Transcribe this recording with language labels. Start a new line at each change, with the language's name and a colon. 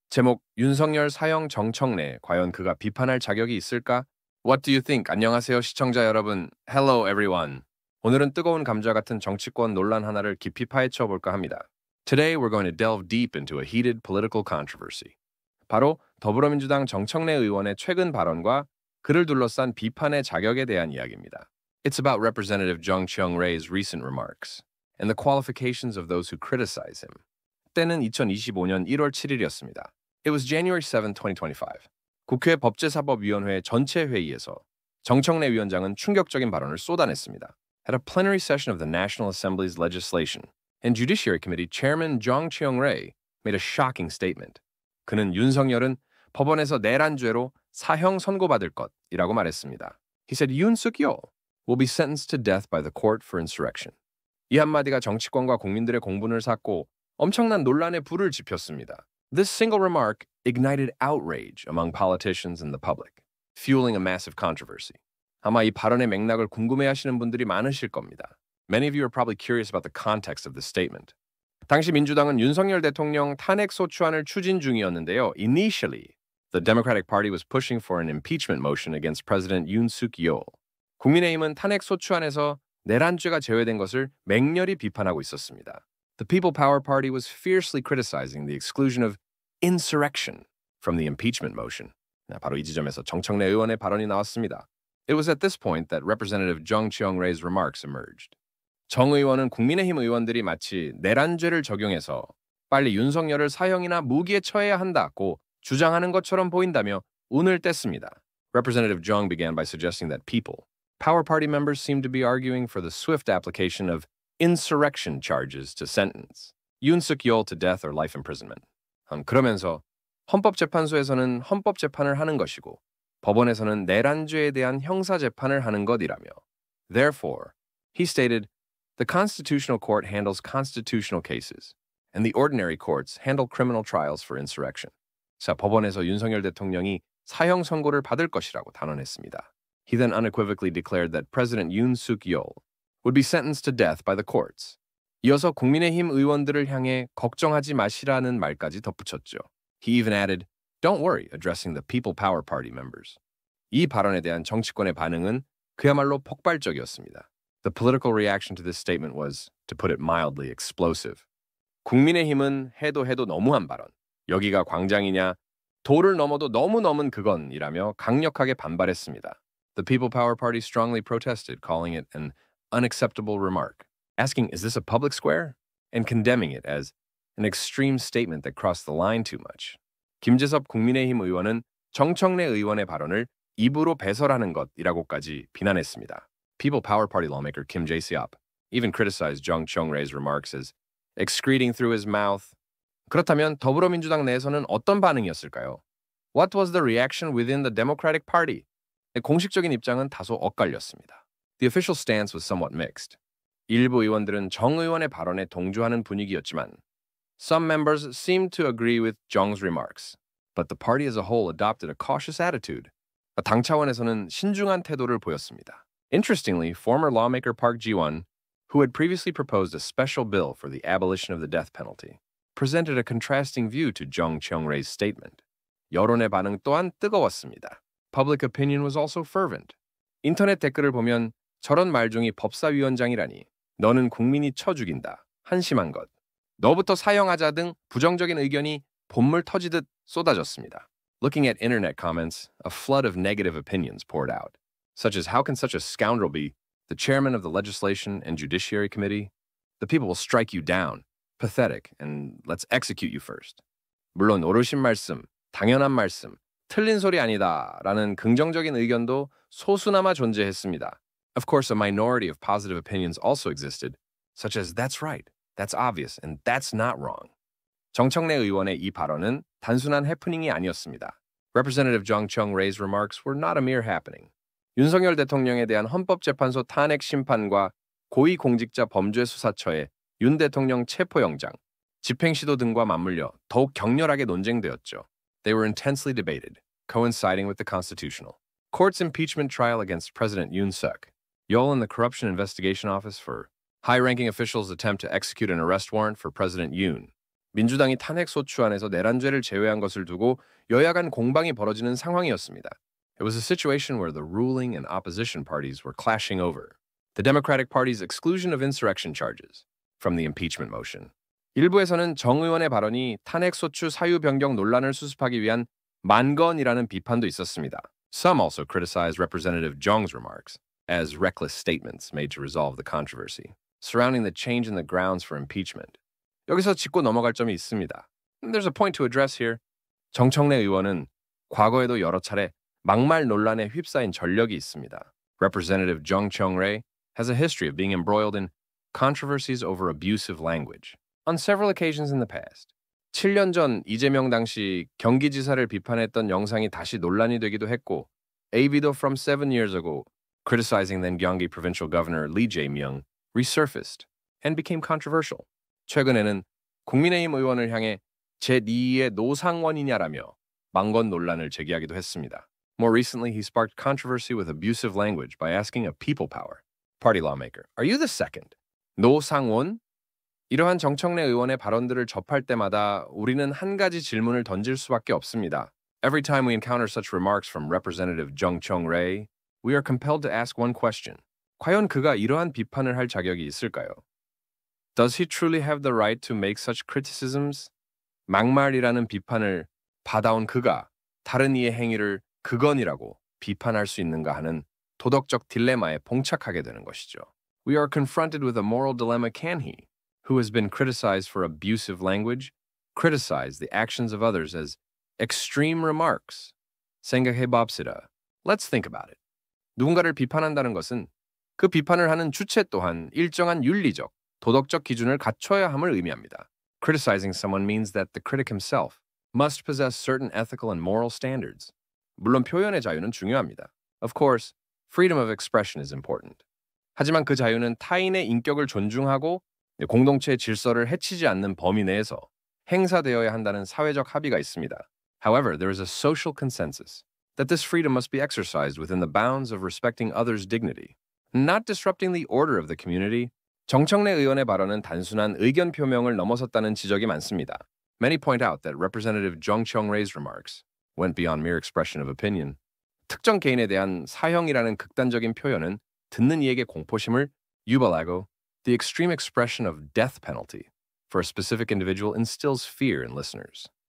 Korean: 제목 윤석열 사형 정청래 과연 그가 비판할 자격이 있을까?
English: What do you think?
Korean: 안녕하세요 시청자 여러분.
English: Hello everyone.
Korean: 오늘은 뜨거운 감자 같은 정치권 논란 하나를 깊이 파헤쳐 볼까 합니다.
English: Today we're going to delve deep into a heated political controversy.
Korean: 바로 더불어민주당 정청래 의원의 최근 발언과 그를 둘러싼 비판의 자격에 대한 이야기입니다.
English: It's about Representative Jung Kyung-rae's recent remarks and the qualifications of those who criticize him.
Korean: 때는 2025년 1월 7일이었습니다.
English: It was January 7, 2025.
Korean: 국회 법제사법위원회 전체 회의에서 정청래 위원장은 충격적인 발언을 쏟아냈습니다.
English: At a plenary session of the National Assembly's Legislation and Judiciary Committee, Chairman Jung Kyung-rae made a shocking statement.
Korean: 그는 윤석열은 법원에서 내란죄로 사형 선고받을 것이라고 말했습니다.
English: He said Yoon Suk-yeol will be sentenced to death by the court for insurrection.
Korean: 이 한마디가 정치권과 국민들의 공분을 샀고 엄청난 논란에 불을 지폈습니다.
English: This single remark ignited outrage among politicians and the public, fueling a massive controversy.
Korean: 아마 이 발언의 맥락을 궁금해하시는 분들이 많으실 겁니다.
English: Many of you are probably curious about the context of this statement.
Korean: 당시 민주당은 윤석열 대통령 탄핵 소추안을 추진 중이었는데요.
English: Initially, the Democratic Party was pushing for an impeachment motion against President Yoon Suk-yeol.
Korean: 국민의힘은 탄핵 소추안에서 내란죄가 제외된 것을 맹렬히 비판하고 있었습니다.
English: The People Power Party was fiercely criticizing the exclusion of insurrection from the impeachment motion.
Korean: 바로 이 지점에서 정청래 의원의 발언이 나왔습니다.
English: It was at this point that Representative Jung Kyung-rae's remarks emerged.
Korean: 정 의원은 국민의힘 의원들이 마치 내란죄를 적용해서 빨리 윤석열을 사형이나 무기에 처해야 한다고 주장하는 것처럼 보인다며 운을 뗐습니다.
English: Representative Jung began by suggesting that People Power Party members seemed to be arguing for the swift application of insurrection charges to sentence Yoon Suk-yeol to death or life imprisonment.
Korean: 그러면서 헌법재판소에서는 헌법재판을 하는 것이고 법원에서는 내란죄에 대한 형사재판을 하는 것이라며.
English: Therefore, he stated, the Constitutional Court handles constitutional cases, and the ordinary courts handle criminal trials for insurrection.
Korean: 자, 법원에서 윤석열 대통령이 사형 선고를 받을 것이라고 단언했습니다.
English: He then unequivocally declared that President Yoon Suk-yeol would be sentenced to death by the courts.
Korean: 이어서 국민의힘 의원들을 향해 걱정하지 마시라는 말까지 덧붙였죠.
English: He even added, don't worry, addressing the People Power Party members.
Korean: 이 발언에 대한 정치권의 반응은 그야말로 폭발적이었습니다.
English: The political reaction to this statement was, to put it mildly, explosive.
Korean: 국민의힘은 해도 너무한 발언. 여기가 광장이냐? 도를 넘어도 너무 넘은 그건이라며 강력하게 반발했습니다.
English: The People Power Party strongly protested, calling it an unacceptable remark, asking, is this a public square? And condemning it as an extreme statement that crossed the line too much.
Korean: 김재섭 국민의힘 의원은 정청래 의원의 발언을 입으로 배설하는 것이라고까지 비난했습니다.
English: People Power Party lawmaker Kim Jae-seop even criticized Jung Kyung-rae's remarks as excreting through his mouth.
Korean: 그렇다면 더불어민주당 내에서는 어떤 반응이었을까요?
English: What was the reaction within the Democratic Party?
Korean: 공식적인 입장은 다소 엇갈렸습니다.
English: The official stance was somewhat mixed.
Korean: 일부 의원들은 정 의원의 발언에 동조하는 분위기였지만
English: some members seemed to agree with Jung's remarks, but the party as a whole adopted a cautious attitude.
Korean: 당 차원에서는 신중한 태도를 보였습니다.
English: Interestingly, former lawmaker Park Ji-won, who had previously proposed a special bill for the abolition of the death penalty, presented a contrasting view to Jung Kyung-rae's statement.
Korean: 여론의 반응 또한 뜨거웠습니다.
English: Public opinion was also fervent.
Korean: 인터넷 댓글을 보면 저런 말종이 법사위원장이라니 너는 국민이 쳐 죽인다. 한심한 것. 너부터 사형하자 등 부정적인 의견이 봇물 터지듯 쏟아졌습니다.
English: Looking at internet comments, a flood of negative opinions poured out, such as how can such a scoundrel be the chairman of the Legislation and Judiciary Committee? The people will strike you down. Pathetic, and let's execute you first.
Korean: 물론 옳으신 말씀, 당연한 말씀, 틀린 소리 아니다 라는 긍정적인 의견도 소수나마 존재했습니다.
English: Of course, a minority of positive opinions also existed, such as that's right, that's obvious, and that's not wrong.
Korean: 정청래 의원의 이 발언은 단순한 해프닝이 아니었습니다.
English: Representative Jung Kyung-rae's remarks were not a mere happening.
Korean: 윤석열 대통령에 대한 헌법재판소 탄핵 심판과 고위공직자 범죄수사처의 윤 대통령 체포영장, 집행시도 등과 맞물려 더욱 격렬하게 논쟁되었죠.
English: They were intensely debated, coinciding with the constitutional court's impeachment trial against President Yoon Suk-yeol and the Corruption Investigation Office for high-ranking officials' attempt to execute an arrest warrant for President Yoon.
Korean: 민주당이 탄핵 소추안에서 내란죄를 제외한 것을 두고 여야 간 공방이 벌어지는 상황이었습니다.
English: It was a situation where the ruling and opposition parties were clashing over the Democratic Party's exclusion of insurrection charges from the impeachment motion.
Korean: 일부에서는 정 의원의 발언이 탄핵 소추 사유 변경 논란을 수습하기 위한 만건이라는 비판도 있었습니다.
English: Some also criticized Representative Jung's remarks as reckless statements made to resolve the controversy surrounding the change in the grounds for impeachment.
Korean: 여기서 짚고 넘어갈 점이 있습니다.
English: There's a point to address here.
Korean: 정청래 의원은 과거에도 여러 차례 막말 논란에 휩싸인 전력이 있습니다.
English: Representative Jung Kyung-rae has a history of being embroiled in controversies over abusive language on several occasions in the past.
Korean: 7년 전 이재명 당시 경기지사를 비판했던 영상이 다시 논란이 되기도 했고,
English: a video from 7 years ago criticizing then Gyeonggi Provincial Governor Lee Jae-myung resurfaced and became controversial.
Korean: 최근에는 국민의힘 의원을 향해 제2의 노상원이냐라며 망건 논란을 제기하기도 했습니다.
English: More recently, he sparked controversy with abusive language by asking a People Power party lawmaker, "Are you the second?"
Korean: 노상원? 이러한 정청래 의원의 발언들을 접할 때마다 우리는 한 가지 질문을 던질 수밖에 없습니다.
English: Every time we encounter such remarks from Representative Jung Kyung-rae, we are compelled to ask one question.
Korean: 과연 그가 이러한 비판을 할 자격이 있을까요?
English: Does he truly have the right to make such criticisms?
Korean: 막말이라는 비판을 받아온 그가 다른 이의 행위를 극언이라고 비판할 수 있는가 하는 도덕적 딜레마에 봉착하게 되는 것이죠.
English: We are confronted with a moral dilemma. Can he, who has been criticized for abusive language, criticize the actions of others as extreme remarks?
Korean: 생각해 봅시다.
English: Let's think about it.
Korean: 누군가를 비판한다는 것은 그 비판을 하는 주체 또한 일정한 윤리적, 도덕적 기준을 갖춰야 함을 의미합니다.
English: Criticizing someone means that the critic himself must possess certain ethical and moral standards.
Korean: 물론 표현의 자유는 중요합니다.
English: Of course, freedom of expression is important.
Korean: 하지만 그 자유는 타인의 인격을 존중하고 공동체의 질서를 해치지 않는 범위 내에서 행사되어야 한다는 사회적 합의가 있습니다.
English: However, there is a social consensus that this freedom must be exercised within the bounds of respecting others' dignity, not disrupting the order of the community.
Korean: 정청래 의원의 발언은 단순한 의견 표명을 넘어섰다는 지적이 많습니다.
English: Many point out that Representative Jung Kyung-rae's remarks went beyond mere expression of opinion.
Korean: 특정 개인에 대한 사형이라는 극단적인 표현은 듣는 이에게 공포심을 유발하고
English: the extreme expression of death penalty for a specific individual instills fear in listeners.